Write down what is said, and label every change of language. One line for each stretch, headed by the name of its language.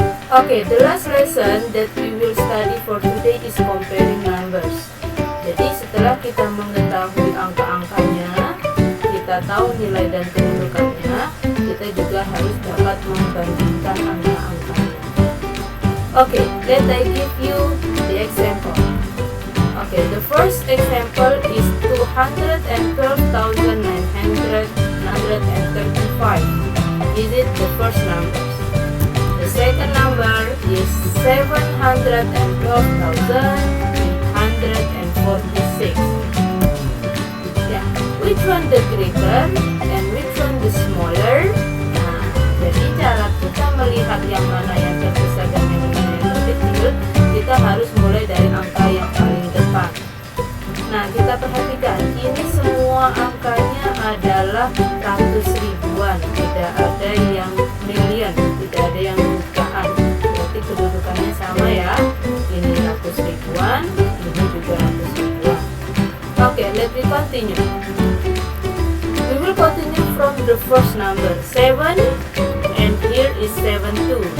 English: Okay, the last lesson that we will study for today is comparing numbers.
Indonesian: Jadi setelah kita mengetahui angka-angkanya, kita tahu nilai dan kedudukannya, kita juga harus dapat membandingkan angka-angkanya.
English: Okay, let I give you the example. Okay, the first example is 212,935. Is it the first number? The second number is 712,846. Yeah, which one the greater and which one the smaller?
Indonesian: Nah, jadi cara kita melihat yang mana yang terbesar dan yang mana yang terkecil, kita harus mulai dari angka yang paling depan. Nah, kita perhatikan, ini semua angkanya adalah ratus ribuan, tidak ada yang million, tidak ada yang jutaan. Berarti kedudukannya sama ya. Ini ratus ribuan, ini juga ratus ribuan.
English: Okay, let me continue. We will continue from the first number 7, and here is 7 2.